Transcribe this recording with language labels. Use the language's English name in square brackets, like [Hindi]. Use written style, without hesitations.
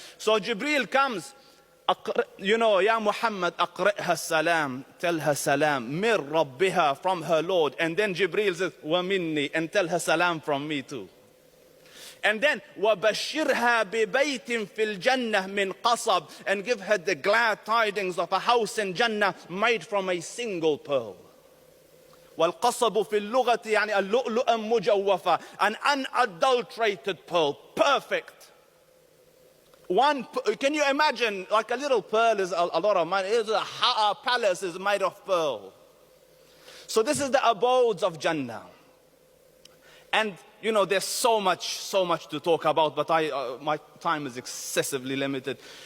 [English] So Jibreel comes. You know, Ya Muhammad, [Arabic] aqri'ha salam, [English] tell her salam, [Arabic] mir rabbiha, [English] from her Lord. And then Jibreel says, [Arabic] wa minni, [English] and tell her salam from me too. And then, [Arabic] wa bashirha bi baytin fil jannah min qasab, [English] and give her the glad tidings of a house in Jannah made from a single pearl. [Arabic] والقصب في اللغة يعني اللؤلؤ مجوفة, [English] an unadulterated pearl, perfect. Can you imagine, like a little pearl is a lot of money. A palace is made of pearl. So this is the abodes of Jannah. And you know, there's so much to talk about, but my time is excessively limited.